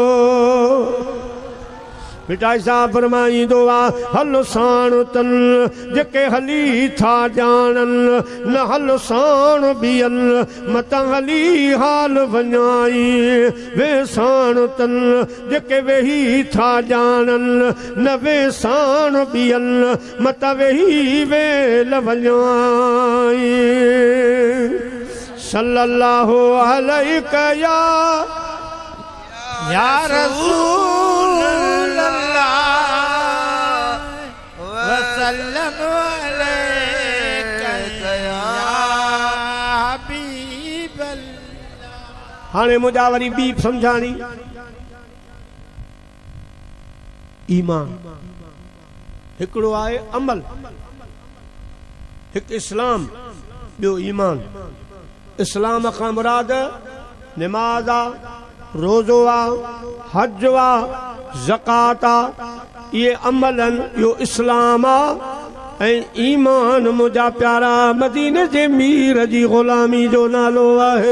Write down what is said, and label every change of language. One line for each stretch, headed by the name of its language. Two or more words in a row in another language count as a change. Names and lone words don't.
Sindhi: मिठाई साहब फरमाईंदो आहे हल साण तन जेके हली था ॼाणन न हल साण बियन मत हली हाल वञाई वे साण तन जेके वेही था ॼाणन न वे साण बियन मत वेही वेल वञाई
Arabic: صلى الله عليه يا رسول الله وسلم عليك يا حبيب الله
Sindhi: हाणे मुंहिंजा वरी ॿी सम्झाणी ईमान हिकिड़ो आहे अमल हिकु इस्लाम ॿियो ईमान इस्लाम खां मुराद निमाज़ आहे रोज़ो आहे हज आहे ज़कात आहे ये अमलन यो इस्लाम आहे ऐं ईमान मुंहिंजा प्यारा मदीने जे मीर जी ग़ुलामी जो नालो आहे